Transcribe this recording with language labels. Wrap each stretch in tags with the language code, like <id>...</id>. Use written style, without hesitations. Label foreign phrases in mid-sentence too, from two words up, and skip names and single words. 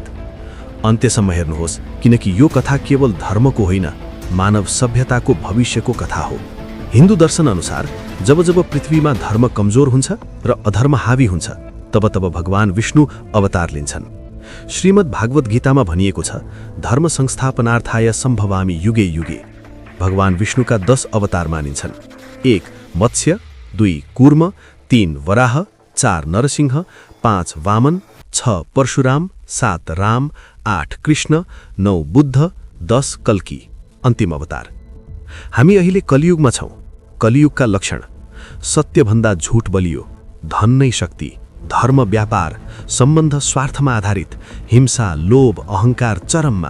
<ne>अन्त्यसम्म हेर्नुहोस्, किनकि यो कथा केवल धर्मको होइन, मानव सभ्यताको भविष्यको कथा हो। हिन्दू दर्शन अनुसार जब जब पृथ्वीमा धर्म कमजोर हुन्छ र अधर्म हावी हुन्छ, तब तब भगवान विष्णु अवतार लिन्छन्। श्रीमद् भागवत गीतामा भनिएको छ,</ne> <sa>धर्म संस्थापनार्थाय सम्भवामि युगे युगे।</sa> <ne>भगवान विष्णुका 10 अवतार मानिन्छन्। 1 मत्स्य, 2 कूर्म, 3 वराह, 4 नरसिंह, 5 वामन, 6 परशुराम, 7 राम, 8 कृष्ण, 9 बुद्ध, 10 कल्की, अन्तिम अवतार। हामी अहिले कलियुगमा छौँ। कलियुगका लक्षण: सत्यभन्दा झूठ बलियो, धन नै शक्ति, धर्म व्यापार, सम्बन्ध स्वार्थमा आधारित, हिंसा, लोभ, अहंकार चरममा।</ne>